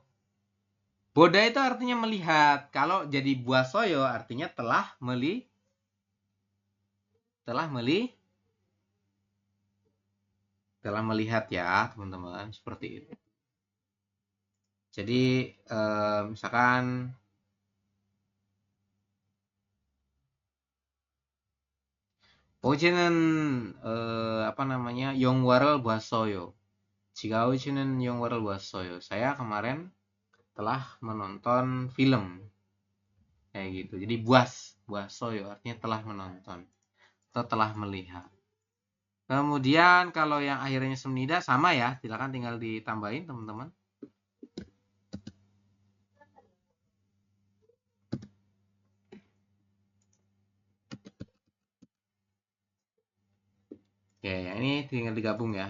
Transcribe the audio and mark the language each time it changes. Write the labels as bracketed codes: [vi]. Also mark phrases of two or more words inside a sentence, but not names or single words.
[id] Boda itu artinya melihat. Kalau jadi buasoyo artinya telah melihat ya, teman-teman. Seperti itu. Jadi, misalkan [ko] 오지는 영화를 봤어요. Jika 오지는 영화를 봤어요. [id] Saya kemarin telah menonton film. Kayak gitu. Jadi buasoyo artinya telah menonton atau telah melihat. Kemudian kalau yang akhirnya semnida sama ya, silakan tinggal ditambahin teman-teman. Oke, ini tinggal digabung ya.